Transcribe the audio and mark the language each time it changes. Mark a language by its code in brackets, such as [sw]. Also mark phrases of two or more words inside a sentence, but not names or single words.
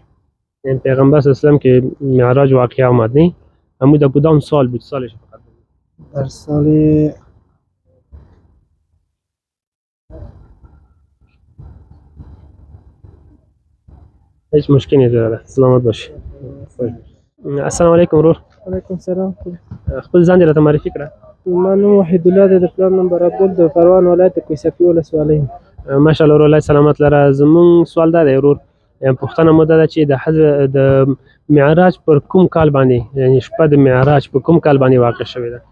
[fa] این پیغمبر صلی الله علیه و سلم که معراج واقع آمد نه؟ اما در کدام سال بود؟ سالش فقط در سال هیچ مشکلی نیست برادر. سلامت باش. [ar] السلام علیکم ورور. علیکم السلام. [ps] خپل ځان دې راته معرفي کړه. ما نوم وحید الله د پلان نمبر ابول د پروان ولایت کویسفي ولسوالۍ. ماشاءالله ورور الله سلامت لره. زمون سوال دا دی ورور، پوښتنه مو دا ده چې د معراج پر کوم کال باندې، یعنی شپه د معراج په کوم کال باندې واقع شوې ده؟